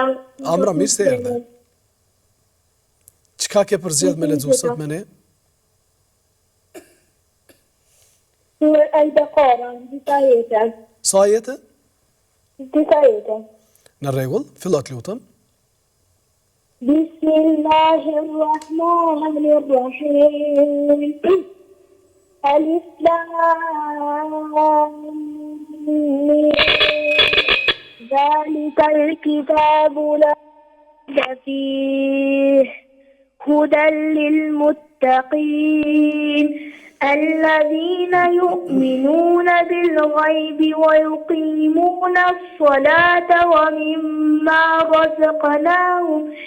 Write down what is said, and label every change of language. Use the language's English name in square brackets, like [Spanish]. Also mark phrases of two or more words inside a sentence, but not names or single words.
[Albanian] Amra, mirë se erdhe. Çka ke përzgjedh me lexu sot me ne? Sura Al-Baqara, disa jete. Sa ajete? Disa jete. Në rregull, fillo të lutem. [Arabic] Bismillahirrahmanirrahim. الم. ذلك الكتاب لا ريب فيه هدى للمتقين الذين يؤمنون بالغيب ويقيمون الصلاة ومما رزقناهم